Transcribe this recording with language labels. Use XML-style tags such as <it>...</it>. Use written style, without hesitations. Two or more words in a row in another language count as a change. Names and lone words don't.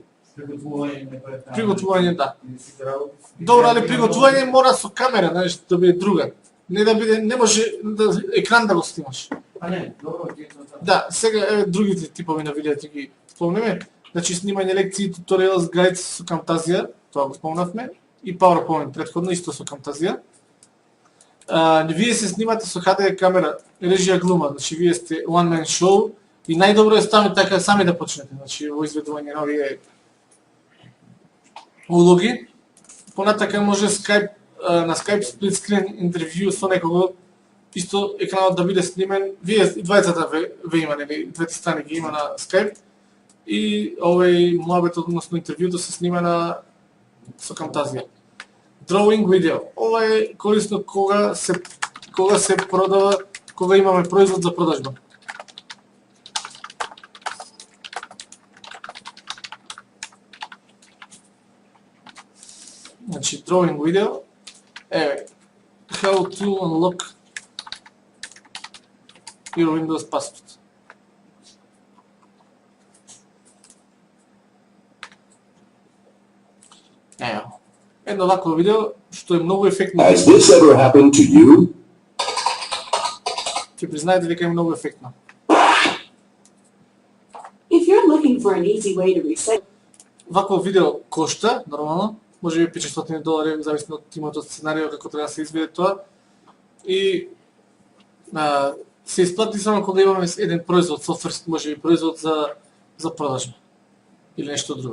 <mk>Приготвување, да. Добро, али приготвување мора со камера, знаеш, да биде друга. Не може екран да го снимаш. Не, добро, да, сега еве другите типови на видеа ги спомнеме. Значи снимање лекции,</mk> <en>tutorials, guides</en> <mk>со Camtasia, тоа го спомнавме, и PowerPoint, предходно исто со Camtasia. Вие се снимате со HDR камера, режија глума, значи вие сте</mk> <en>one man show</en> <mk>и најдобро е ставите така сами да почнете, значи во изведување на овие улоги. Понатака може Skype, на Skype</mk> <en>split screen</en> <mk>интервју со некого, исто екранот да биде снимен, вие и двајцата ве има, нели, двете страни ги има на Skype и овој муабет, односно интервјуто се снима со Camtasia.</mk> <en>Drawing video.</en> <mk>Ова е корисно кога се продава, кога имаме производ за продажба. Значи,</mk> <en>drawing video е how to unlock your Windows password.</en> <mk>Ево. Едно вакво видео што е многу ефектно.</mk> <en>Has this ever happened to you?</en> <mk>Ќе признаете дека е многу ефектно.</mk> <en>If you're looking for an easy way to reset,</en> <mk>Вакво видео кошта, нормално, може би $500, зависно од тимот од сценарио како треба да се изведе тоа. И се исплати само кога имаме еден производ, софтверски, може би производ за продажба или нешто друго.</mk>